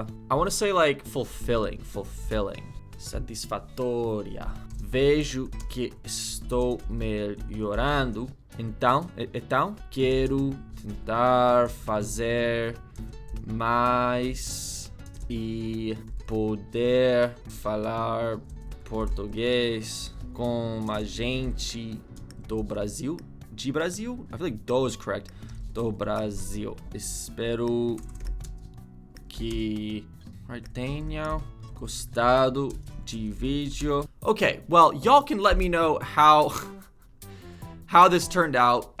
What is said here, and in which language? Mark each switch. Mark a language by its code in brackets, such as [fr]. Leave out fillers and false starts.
[en] I want to say like fulfilling. [pt] Satisfatória. Vejo que estou melhorando. Então, quero tentar fazer mais e poder falar português com a gente do Brasil. De Brasil? [en] I feel like do is correct. [pt] Do Brasil. Espero que tenha gostado de vídeo. [en] Okay, well, y'all can let me know how this turned out.